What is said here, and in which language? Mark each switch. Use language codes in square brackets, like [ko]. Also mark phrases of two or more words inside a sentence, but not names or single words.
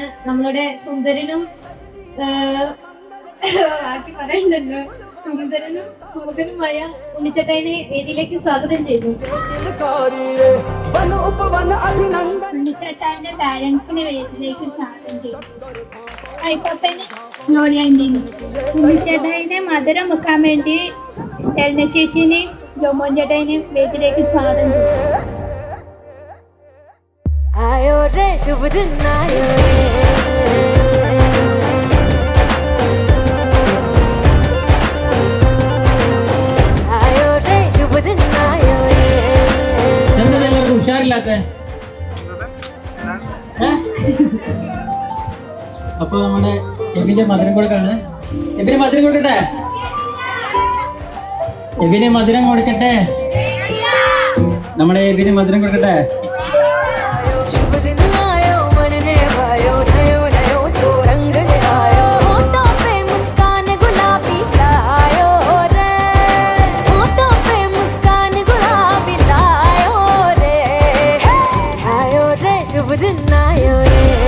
[ml] നമ്മളുടെ സുന്ദരനും ബാക്കി പറയണ്ടല്ലോ, സുന്ദരനും സുമുഖനുമായ ഉണ്ണിച്ചട്ടായിനെ വേദിയിലേക്ക് സ്വാഗതം ചെയ്തു. ഉണ്ണിച്ചേട്ടാന്റെ പാരന്റ്സിനെ വേദിയിലേക്ക് സ്വാഗതം ചെയ്യും. അയ്യപ്പന് ജോലിയാൻ്റെയും ഉണ്ണിച്ചേട്ടാനെ മധുരം വെക്കാൻ വേണ്ടി എൽന ചേച്ചിനെയും ജോമോൻ ചേട്ടാനെയും വേദിയിലേക്ക് സ്വാഗതം ചെയ്യും. [hi] आयो रे शुभ दिन आयो आयो रे शुभ दिन आयो [ml] എല്ലാവർക്കും ഉഷാറില്ലാത്ത അപ്പൊ നമ്മുടെ എബിന്റെ മധുരം കൊടുക്കാണ്. എബിന് മധുരം കൊടുക്കട്ടെ, എബിന് മധുരം കൊടുക്കട്ടെ, നമ്മുടെ എബിന് മധുരം കൊടുക്കട്ടെ. [hi] शुभ दिन आयो मन ने भायो नयो नयो सो रंग आयो होठों पे मुस्कान गुलाबी लायो रे होठों पे मुस्कान गुलाबी लायो रे आयो रे शुभ दिन आयो रे